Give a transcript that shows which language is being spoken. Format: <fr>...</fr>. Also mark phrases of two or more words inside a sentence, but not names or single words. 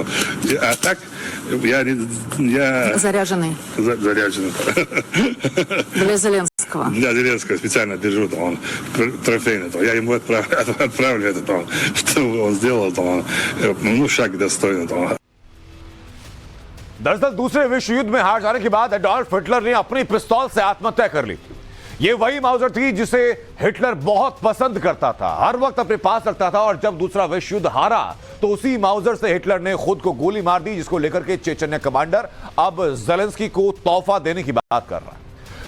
<ru>А так я заряженный. Заряженный. Для Зеленского. Для Зеленского специально держу, он трофейный. Я ему отправлю это, чтобы он сделал шаг достойный.</ru> <hi>दरअसल दूसरे विश्व युद्ध में हार जाने के बाद एडोल्फ हिटलर ने अपनी पिस्तौल से आत्महत्या कर ली। यह वही माउजर थी जिसे हिटलर बहुत पसंद करता था, हर वक्त अपने पास रखता था। और जब दूसरा विश्व युद्ध हारा तो उसी माउजर से हिटलर ने खुद को गोली मार दी, जिसको लेकर के चेचन्य कमांडर अब ज़ेलेंस्की को तोहफा देने की बात कर रहा है।</hi>